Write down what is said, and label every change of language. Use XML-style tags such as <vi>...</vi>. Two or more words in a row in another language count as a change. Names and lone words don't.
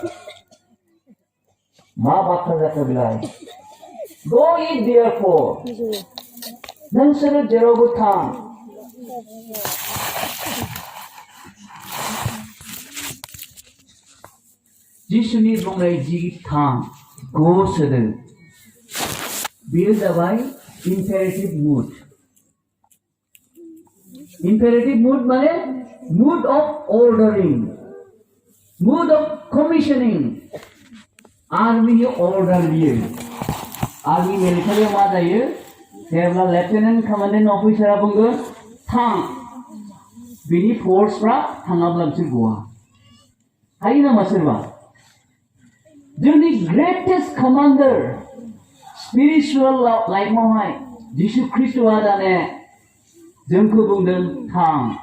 <brx>मा बाथ्रा जाखो बेलाय</brx> <en>Go ye therefore</en> <brx>नोंसोरो जेरावबो थां जिसुनि बुंनाय जि थां go सोदोब बेयो जाबाय</brx> <en>imperative mood imperative mood माने mood of ordering mood of commissioning आर्मी</en> <brx>order बियो आर्मी मिलिटारियाव मा जायो जेब्ला</brx> <en>lieutenant commandant officer</en> <brx>बुंगोन थां बिनि फोर्सफ्रा थाङाब्ला बिसोर गवा हायो नामा सोरबा जोंनि</brx> <en>greatest commander spiritual life</en> <brx>जिसु ख्रिस्टआ दाने जोंखौ बुंदों थां</brx>